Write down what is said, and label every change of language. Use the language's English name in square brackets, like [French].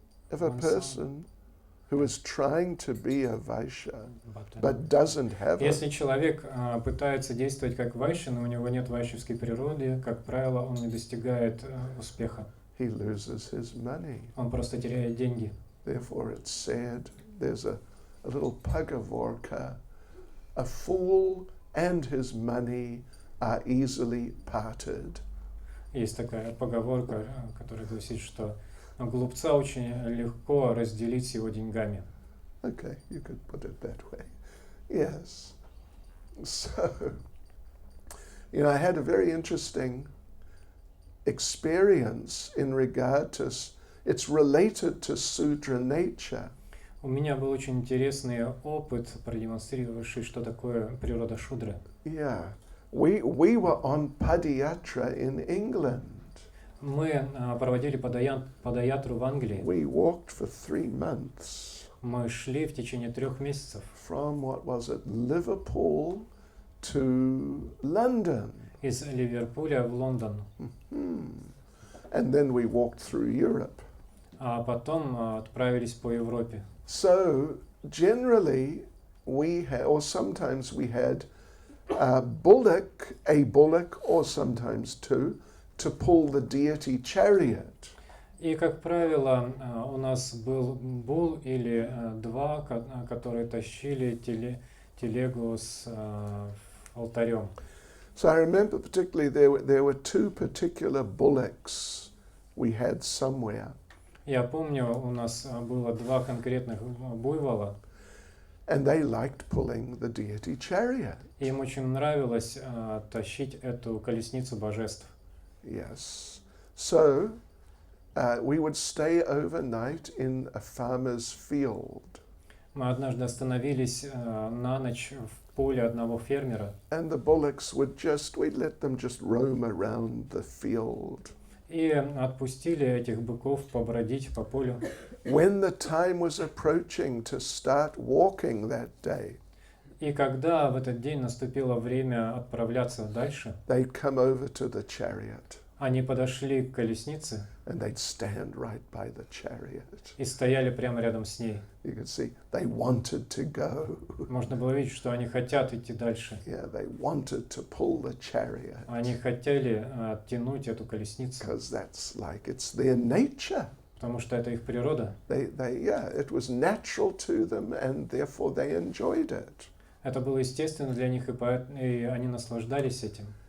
[English] If a person who is trying to be a Vaishya but doesn't have it, [Russian] Если человек пытается действовать как вайши, но у него нет вайшевской природы, как правило, он не достигает успеха. [English] he loses his money. [Russian] Он просто теряет деньги. [English] Therefore, it's said, there's a little Pagavorka, a fool and his money are easily parted. [Russian] Есть такая поговорка, которая гласит, что глупца очень легко разделить с его деньгами. [English] Okay, you could put it that way. Yes. So, I had a very interesting experience in regard to, it's related to Sudra nature. [Russian] У меня был очень интересный опыт, продемонстрировавший, что такое природа шудры. [English] Yeah. We were on Padayatra in England. [Russian] Мы проводили падаятру в Англии. [English] We walked for 3 months. [Russian] Мы шли в течение 3 месяцев. [English] From, what was it, Liverpool to London. [Russian] Из Ливерпуля в Лондон. [English] And then we walked through Europe. [Russian] А потом отправились по Европе. [English] So generally we had, or sometimes we had a bullock or sometimes two, to pull the deity chariot. [Russian] И, как правило, у нас был бул или два, которые тащили телегу с алтарем. [English] So I remember particularly there were two particular bullocks we had somewhere. [Russian] Я помню, у нас было два конкретных буйвола, [English] And they liked pulling the deity chariot. [Russian] и им очень нравилось тащить эту колесницу божеств. [English] Yes. So we would stay overnight in a farmer's field. [Russian] Мы однажды остановились на ночь в поле одного фермера, [English] And the bullocks we'd let them just roam around the field. [Russian] и отпустили этих быков побродить по полю. [English] When the time was approaching to start walking that day, [Russian] И когда в этот день наступило время отправляться дальше, [English] they'd come over to the chariot [Russian] они подошли к колеснице [English] and they'd stand right by the chariot. [Russian] и стояли прямо рядом с ней. [English] You could see they wanted to go. [Russian] Можно было видеть, что они хотят идти дальше. [English] Yeah, they wanted to pull the chariot [Russian] Они хотели оттянуть эту колесницу, [English] because that's like it's their nature. [Russian] потому что это их природа. [English] It was natural to them and therefore they enjoyed it. [Russian] Это было естественно для них, и они наслаждались этим.